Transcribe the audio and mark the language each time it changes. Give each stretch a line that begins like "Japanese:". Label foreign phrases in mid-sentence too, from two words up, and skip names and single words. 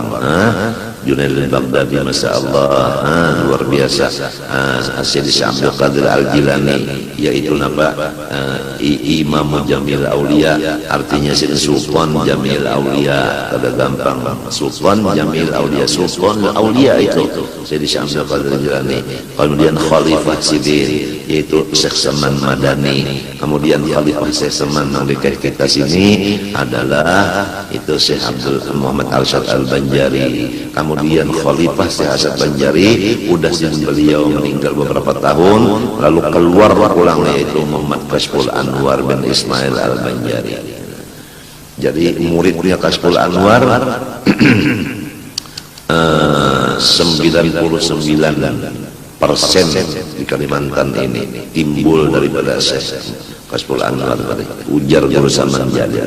Indonesian: Junaidil Baghdadi,
Arabic: Masya Allah,
Indonesian: luar biasa.
Banjar: Sayyidi Abdul Qadir Al-Jilani, yaitu Imam Jamil Aulia, artinya Sultan Jamil Aulia, kada gampang.
Indonesian: Sultan Jamil Aulia, Sultan Aulia itu Sayyidi Abdul Qadir Al-Jilani. Kemudian Khalifah Sidin, yaitu Syekh Saman Madani. Kemudian Khalifah Syekh Saman yang dekat kita sini adalah itu Syekh Abdul Muhammad Al-Syad Al-Banjari.
Banjar: Kemudian Khalifah Syekh Hasan Banjari, udah beliau meninggal beberapa tahun, lalu keluar pulang yaitu Muhammad Kashful Anwar bin Ismail Al-Banjari. Jadi muridnya Kashful Anwar 99% di Kalimantan ini timbul daripada Syekh Kashful Anwar tadi, ujar Guru Saman Jalil.